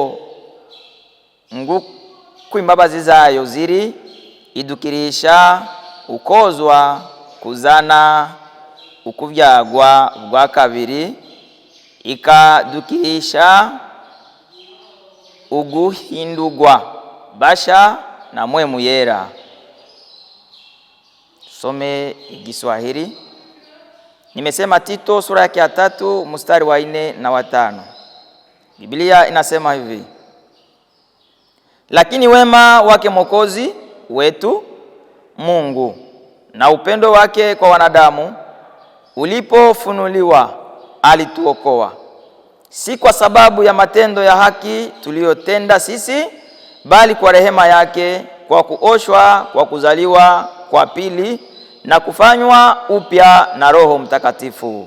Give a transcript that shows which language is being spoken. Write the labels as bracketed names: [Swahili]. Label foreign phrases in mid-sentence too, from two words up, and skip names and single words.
[Rundi] nguko imbabazi zayo ziri idukirisha ukozwa kuzana ukubyagwa bwa kabiri, ikadukirisha uguhindurwa basha na mpwemu yera. Some Igiswahili. [Swahili] Nimesema Tito sura yake ya 3 mstari wa 4 na wa 5. Biblia inasema hivi: lakini wema wake Mwokozi wetu Mungu na upendo wake kwa wanadamu ulipofunuliwa, alituokoa, si kwa sababu ya matendo ya haki tuliyotenda sisi, bali kwa rehema yake, kwa kuoshwa kwa kuzaliwa kwa pili na kufanywa upya na Roho Mtakatifu.